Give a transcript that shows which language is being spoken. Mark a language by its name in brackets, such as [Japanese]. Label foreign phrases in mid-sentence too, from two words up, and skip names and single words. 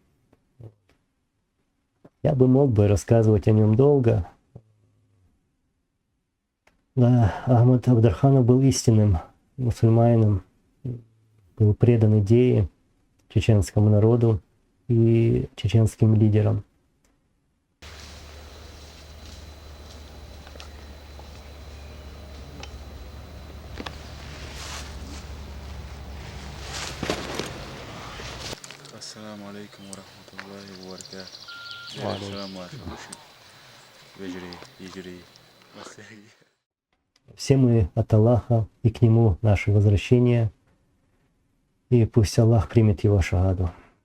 [Russian] Я бы мог рассказывать о нем долго. Да, Ахмад Авдорханов был истинным мусульманином, был предан идее, чеченскому народу и чеченским лидерам. [Arabic] السلام عليكم ورحمة الله وبركاته. السلام عليكم. [Russian] Ичкерия. Все мы от Аллаха, и к Нему наше возвращение. И пусть Аллах примет его шахаду.